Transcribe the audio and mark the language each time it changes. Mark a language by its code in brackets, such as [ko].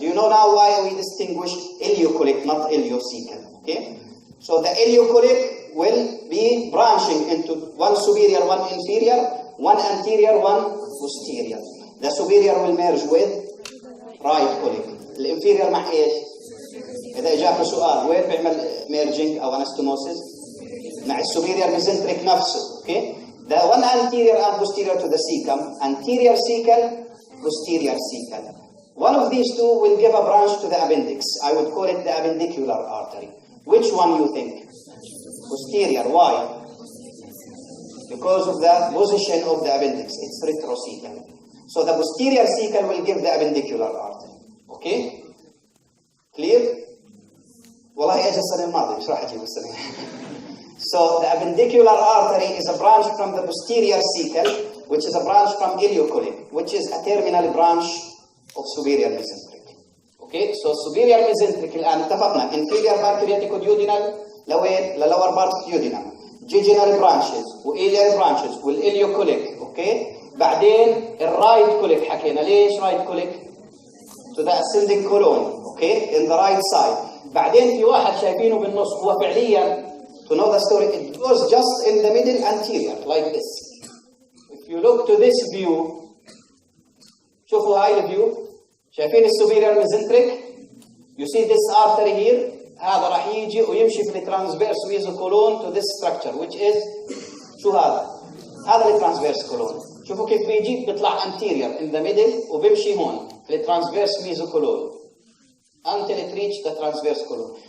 [en] Do you know now why we distinguish ileocolic, not ileocecal? Okay? So the ileocolic will be branching into one superior, one inferior, one anterior, one posterior. The superior will merge with right colic. [ar] الانفيرير مع ايش؟ إذا إجاك سؤال وين بيعمل ميرجينج أو أنستوموسيس؟ مع السوبيريور ميزنتريك نفسه. [en] Okay? The one anterior and posterior to the cecum, anterior cecal, posterior cecal. One of these two will give a branch to the appendix. I would call it the appendicular artery. Which one you think? Posterior. Why? Because of the position of the appendix. It's retrocecal. So the posterior cecal will give the appendicular artery. Okay? Clear? [ar] والله اجى السنة الماضية مش راح اجيب السنة. [en] So the appendicular artery is a branch from the posterior cecal, which is a branch from ileocolic, which is a terminal branch of superior mesenteric. Okay? So superior mesenteric [ar] الآن اتفقنا [en] inferior pancreaticoduodenal [ar] لوين؟ [en] لlower part of duodenum. Jejunal branches وإليال branches والإليوكوليك. Okay? [ar] بعدين الرايت كوليك حكينا ليش رايت كوليك؟ [en] To the ascending colon. Okay? In the right side. [ar] بعدين في واحد شايفينه بالنص هو فعليا [en] to know the story it goes just in the middle anterior like this. If you look to this view [ar] شوفوا هاي الفيو شايفين السوبيريور ميزنتريك [en] you see this artery here [ar] هذا راح يجي ويمشي في الترانسفيرس ميزوكولون [en] to this structure which is [ar] شو هذا الترانسفيرس كولون شوفوا كيف بيجي بيطلع [en] anterior in the middle [ar] وبيمشي هون في الترانسفيرس ميزوكولون [en] until it reaches the transverse colon.